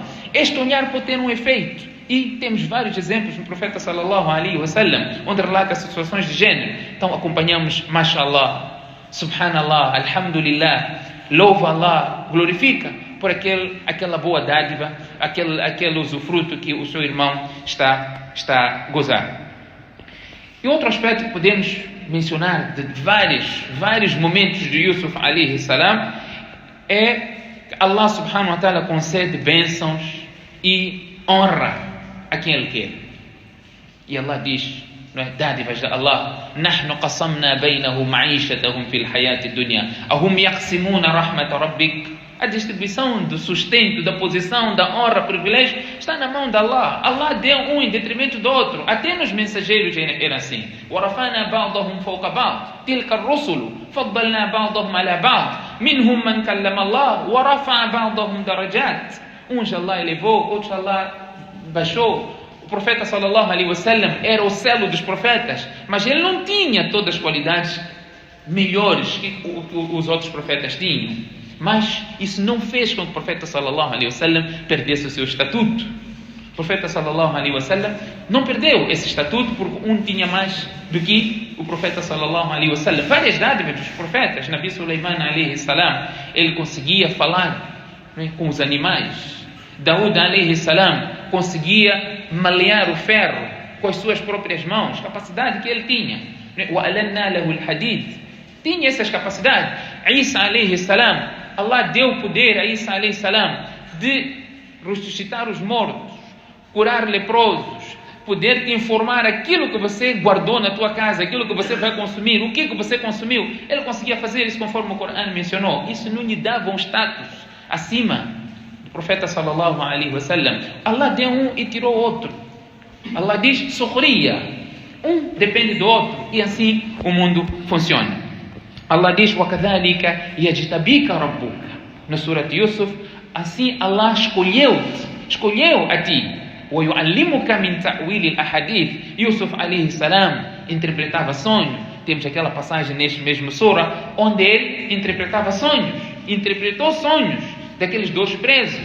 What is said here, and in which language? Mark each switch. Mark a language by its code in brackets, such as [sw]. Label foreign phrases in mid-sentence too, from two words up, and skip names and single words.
[pt] Este olhar pode ter um efeito. E temos vários exemplos no profeta [ar] صلى الله عليه وسلم, [pt] onde relata situações de género. Então acompanhamos [ar] ما شاء الله، سبحان الله، الحمد لله, [pt] louva Allah, glorifica por aquela boa dádiva, aquele usufruto que o seu irmão está a gozar. E outro aspecto que podemos mencionar de vários momentos de Yusuf [ar] عليه السلام [pt] é que Allah [ar] سبحانه وتعالى [pt] concede bênçãos e honra a quem Ele quer. E Allah diz, não é, dádivas de Allah: [ar] نحن قسمنا بينهم معيشتهم في الحياة الدنيا أهم يقسمون رحمة ربك. [pt] A distribuição do sustento, da posição, da honra, privilégio está na mão de Allah. Allah deu um em detrimento do outro. Até nos mensageiros era assim. [ar] وَرَفَعْنَا بَعْضَهُمْ فَوْقَ بَعْضٍ تِلْكَ الرُّسُلُ فَضَّلْنَا بَعْضَهُمْ عَلَى بَعْضٍ مِنْهُمْ مَنْ كَلَّمَ اللَّهُ وَرَفَعَ بَعْضَهُمْ دَرَجَاتٍ. [pt] Uns Allah elevou, outros Allah baixou. O profeta [ar] صلى الله عليه وسلم [pt] era o selo dos profetas, mas ele não tinha todas as qualidades melhores que os outros profetas tinham. Mas isso não fez com que o profeta [ar] صلى الله عليه وسلم [pt] perdesse o seu estatuto. O profeta [ar] صلى الله عليه وسلم [pt] não perdeu esse estatuto porque um tinha mais do que o profeta [ar] صلى الله عليه وسلم. [pt] Várias dádivas dos profetas. Nabi Sulaiman [ar] عليه السلام, [pt] ele conseguia falar, né, com os animais. Daud [ar] عليه السلام [pt] conseguia malear o ferro com as suas próprias mãos, capacidade que ele tinha. [ar] وَأَلَنَّا لَهُ الْحَدِيدِ. [pt] Tinha essas capacidades. Isa [ar] عليه السلام, [pt] Allah deu poder a Isa [ar] عليه السلام [pt] de ressuscitar os mortos, curar leprosos, poder te informar aquilo que você guardou na tua casa, aquilo que você vai consumir, o que você consumiu. Ele conseguia fazer isso conforme o Corão mencionou. Isso não lhe dava um status acima do profeta [ar] صلى الله عليه وسلم. [pt] Allah deu um e tirou outro. Allah diz sukhriya. Um depende do outro e assim o mundo funciona. Allah diz [ar] وَكَذَلِكَ يَجْتَبِيكَ رَبُّكَ. [pt] Na Surat Yusuf, assim Allah escolheu a ti. [ar] وَيُعَلِّمُكَ مِنْ تَأْوِيلِ الْأَحَادِيثِ. [pt] Yusuf [ar] عليه السلام [pt] interpretava sonhos. Temos aquela passagem neste mesmo sura onde ele interpretava sonhos, interpretou sonhos daqueles 2 presos.